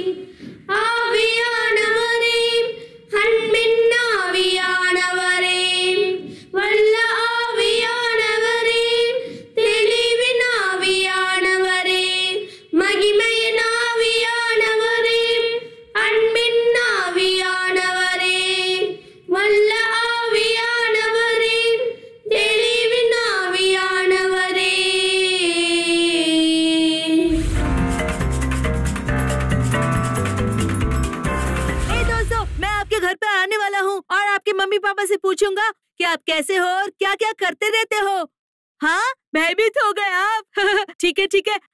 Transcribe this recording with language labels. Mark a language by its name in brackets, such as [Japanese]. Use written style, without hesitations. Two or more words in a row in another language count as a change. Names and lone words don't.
[Tamil] ஆவியானவரே, அன்பின் ஆவியானவரே, வல்ல ஆவியானவரே, தெளிவின் ஆவியானவரே, மகிமையின் ஆவியானவரே, அன்பின் ஆவியானவரே, வல்ல ஆவியானவரே, தெளிவின் ஆவியானவரே. [Hindi] हे दोस्तों, मैं आपके घर पे आने वाला हूँ और आपके मम्मी पापा से पूछूंगा कि आप कैसे हो और क्या क्या करते रहते हो। हाँ, भयभीत हो गए आप। ठीक है ठीक है।